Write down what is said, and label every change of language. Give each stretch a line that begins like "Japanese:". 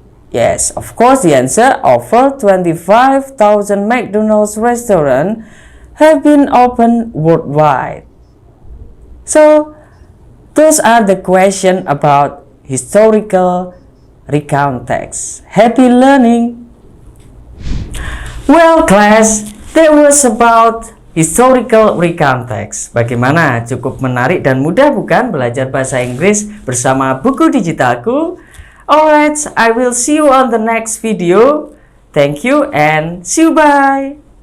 English: Yes, of course, the answer, over 25,000 McDonald's restaurants have been opened worldwide. So, those are the questions about historical recount text. Happy learning! Well, class, that was about historical recount text.
Indonesian: Bagaimana? Cukup menarik dan mudah bukan belajar bahasa Inggris bersama buku digitalku?
English: Alright, I will see you on the next video. Thank you and see you, bye!